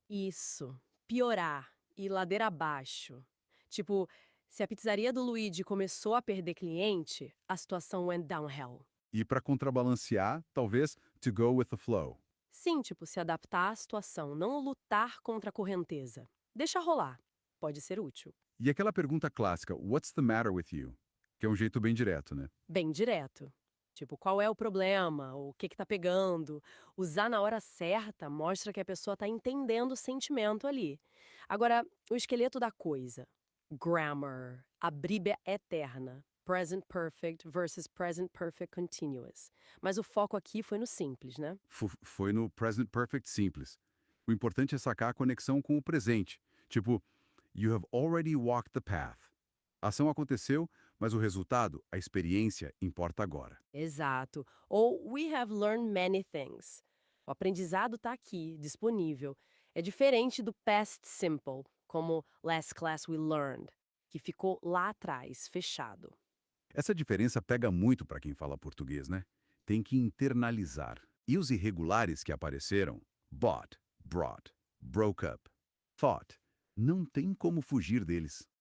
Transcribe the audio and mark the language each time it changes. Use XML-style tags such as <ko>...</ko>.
<pt>Isso. Piorar. Ir ladeira abaixo. Tipo, se a pizzaria do Luigi começou a perder cliente, a situação</pt> <en>went downhill.</en> <pt>E para contrabalancear, talvez</pt> <en>to go with the flow.</en> <pt>Sim, tipo, se adaptar à situação, não lutar contra a correnteza. Deixa rolar. Pode ser útil. E aquela pergunta clássica,</pt> <en>what's the matter with you?</en> <pt>Que é um jeito bem direto, né? Bem direto. Tipo, qual é o problema? O que tá pegando? Usar na hora certa mostra que a pessoa tá entendendo o sentimento ali. Agora, o esqueleto da coisa. Grammar, a bríblia eterna.</pt> <en>Present perfect versus present perfect continuous.</en> <pt>Mas o foco aqui foi no simples, né? Foi no present perfect simples. O importante é sacar a conexão com o presente. Tipo,</pt> <en>you have already walked the path.</en> <pt>A ação aconteceu, mas o resultado, a experiência, importa agora. Exato. Ou</pt> <en>we have learned many things.</en> <pt>O aprendizado está aqui, disponível. É diferente do past simple, como</pt> <en>last class we learned,</en> <pt>que ficou lá atrás, fechado. Essa diferença pega muito para quem fala português, né? Tem que internalizar. E os irregulares que apareceram,</pt> <en>bought, brought, broke up, thought,</en> <pt>não tem como fugir deles.</pt>